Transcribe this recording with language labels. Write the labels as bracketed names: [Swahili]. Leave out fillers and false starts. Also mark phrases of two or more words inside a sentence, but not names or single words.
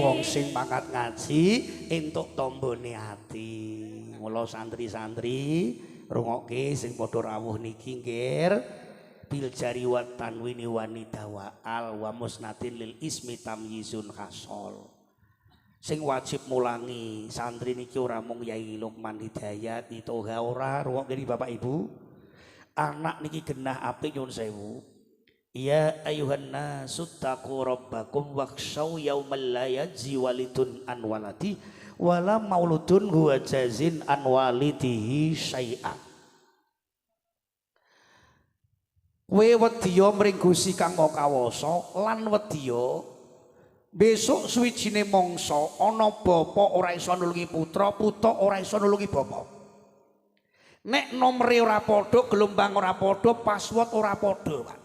[Javanese] sing mangkat ngaji entuk tombone ati. Mula santri-santri rungokke sing padha rawuh niki nggih [Arabic] بالجر والتنوين والندا وأل ومسند للاسم تمييز حصل. [Javanese] Sing wajib mulangi santri niki ora mung Yai Lukman Hidayat Itoha ora rungokke Bapak Ibu. Anak niki genah apik nyuwun sewu. [Arabic] يا أيها الناس اتقوا ربكم واخشوا يوما لا يجزي والد عن ولده ولا مولود هو جاز عن والده شيئا. [Javanese] We wedya mring Gusti kang kawasa lan wedya besok suwijine mangsa ana bapa ora iso nulungi putra, putra ora iso nulungi bapa. Nek nomere ora padha, gelombang ora padha, password ora padha, Pak.